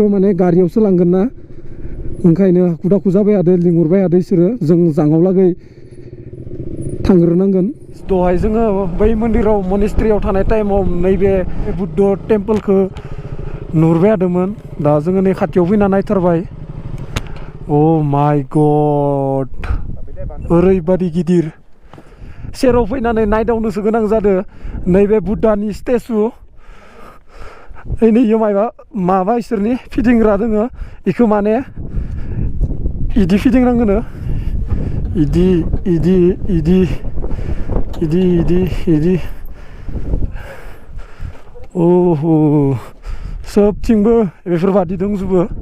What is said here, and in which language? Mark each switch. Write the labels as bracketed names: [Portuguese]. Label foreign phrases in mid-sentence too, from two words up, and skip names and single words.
[Bodo] माने गारियावसो लांगोन ना ओंखायनो हाखु दाखु जाबाय थादो लिंहरबाय थादो इसोरो जों जाङाव लागै थांग्रोनांगोन दहाय जोङो बै मन्दिराव मनेस्ट्रियाव थानाय टाइमाव नैबे बुद्ध टेम्पोलखौ नुहुरबाय थादोंमोन दा जोङो नै खाथियाव फैना नायथारबाय [English] Oh my god [Bodo] ओरैबादि गिदिर सेराव फैनानै नायदावनोसो गोनां जादों नैबे बुद्धानि स्टेचु नै माबा इसोरनि फिदिंग्रा दोङो इखौ माने इदि फिदिंनांगोनो इदि ओह सोबथिंबो बेफोरबादि दंजोबो